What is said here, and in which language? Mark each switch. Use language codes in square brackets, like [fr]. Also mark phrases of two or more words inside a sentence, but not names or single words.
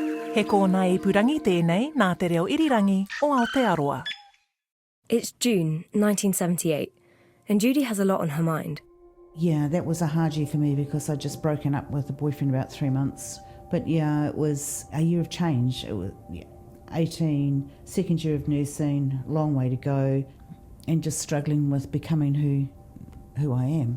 [mi] He kōna ipurangi tēnei nā te reo irirangi o Aotearoa. [en] It's June 1978, and Judy has a lot on her mind. Yeah, that was a hard year for me because I'd just broken up with a boyfriend about 3 months. But yeah, it was a year of change. It was 18, second year of nursing, long way to go, and just struggling with becoming who I am.